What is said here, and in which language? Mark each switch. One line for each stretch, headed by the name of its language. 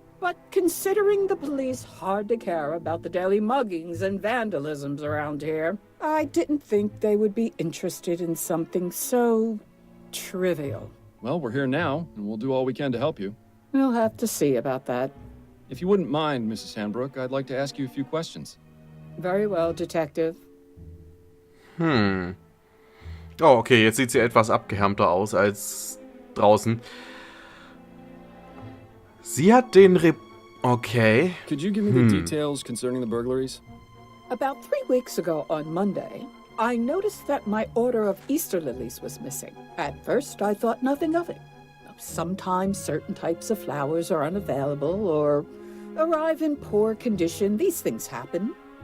English: But considering the police hardly care about the daily muggings and vandalisms around here, I didn't think they would be interested in something so trivial. Well, we're here now, and we'll do all we can to help you. We'll have to see about that. If you wouldn't mind, Mrs. Handbrook, I'd like to ask you a few questions. Very well, Detective.
German: Oh, okay, jetzt sieht sie etwas abgehärmter aus als draußen. Sie hat den Okay.
English: Could you give me the details concerning the burglaries? About 3 weeks ago on Monday, I noticed that my order of Easter lilies was missing. At first, I thought nothing of it. Sometimes certain types of flowers are unavailable or arrive in poor condition. These things happen.